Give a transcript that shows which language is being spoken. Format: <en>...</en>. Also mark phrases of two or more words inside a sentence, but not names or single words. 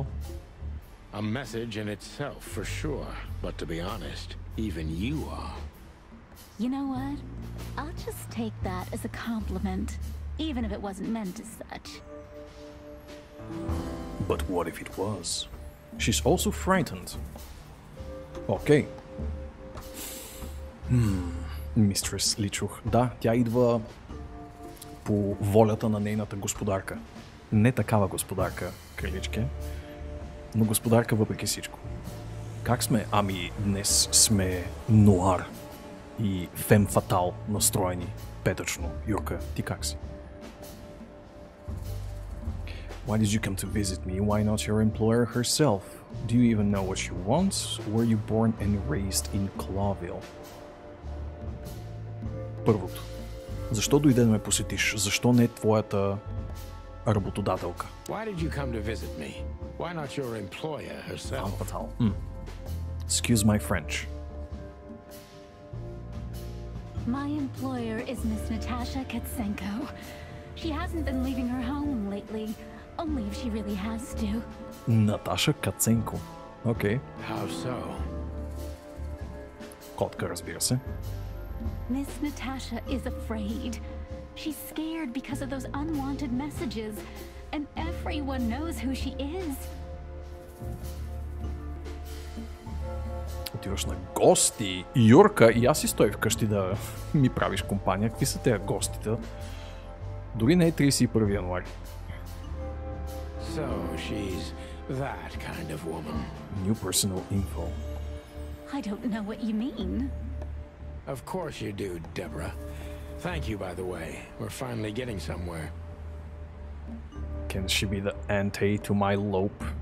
<en>A message in itself, for sure. But to be honest, even you are. You know what? I'll just take that as a compliment, even if it wasn't meant as such. But what if it was? She's also frightened.</en> <bg>Okay. Мистрес ли чух? Да, тя идва по волята на нейната господарка. Не такава господарка, краличке, но господарка въпреки всичко. Как сме? Ами днес сме нуар и фем фатал настроени. Петъчно. Юрка, ти как си?</bg> <en>Why did you come to visit me? Why not your employer herself? Do you even know what she wants? Were you born and raised in Clawville?</en> <bg>Първото. Защо дойде да ме посетиш? Защо не твоята работодателка?</bg> <en>Why did you come to visit me? Why not your employer herself? Фатал. Excuse my French. My employer is Miss Natasha Katsenko. She hasn't been leaving her home lately, only if she really has to.</en> <bg>Наташа Каценко. Окей.</bg> <en>How so?</en> <bg>Котка, разбира се.</bg> <en>Miss Natasha is afraid. She's scared because of those unwanted messages, and everyone knows who she is.</en> <bg>Отиваш на гости. Юрка, и аз си стои вкъщи да ми правиш компания. Какви са тези гостите? Дори не е 31 януари.</bg> <en>So she's that kind of woman. New personal info. I don't know what you mean. Of course you do, Deborah. Thank you, by the way. We're finally getting somewhere. Can she be the ante to my lope?</en>